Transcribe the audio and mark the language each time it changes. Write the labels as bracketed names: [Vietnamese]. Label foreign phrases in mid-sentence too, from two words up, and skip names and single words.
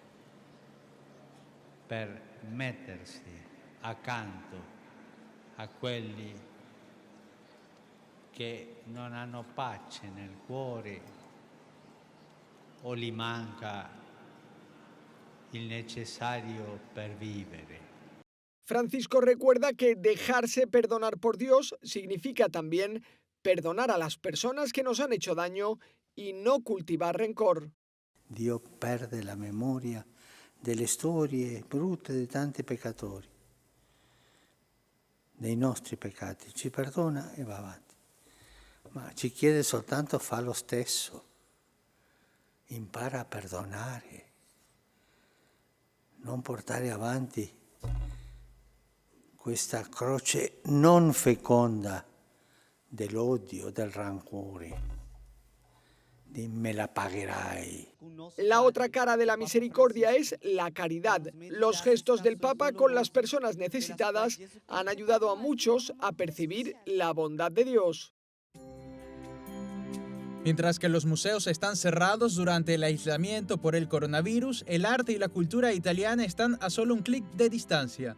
[Italian] per mettersi accanto a quelli che non hanno pace nel cuore o gli manca il necessario per vivere. [Spanish] Francisco recuerda que dejarse perdonar por Dios significa también perdonar a las personas que nos han hecho daño y no cultivar rencor. [Italian] Dio perde la memoria delle storie brutte di tanti peccatori, dei nostri peccati, ci perdona e va avanti, ma ci chiede soltanto fa lo stesso, impara a perdonare, non portare avanti questa croce non feconda dell'odio, del rancore. Me la pagherai. [Spanish] La otra cara de la misericordia es la caridad. Los gestos del Papa con las personas necesitadas han ayudado a muchos a percibir la bondad de Dios. Mientras que los museos están cerrados durante el aislamiento por el coronavirus, el arte y la cultura italiana están a solo un clic de distancia.